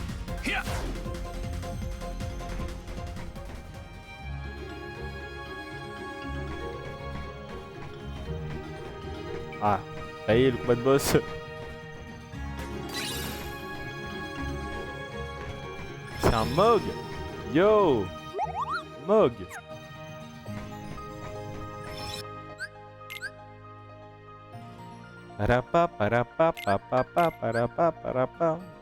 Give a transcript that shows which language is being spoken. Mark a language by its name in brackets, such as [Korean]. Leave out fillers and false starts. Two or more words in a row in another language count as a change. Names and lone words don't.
[French] Ah, ça y est, le combat de boss. C'est un Mog. Yo, Mog. Parapa, parapa, parapa, parapa, parapa.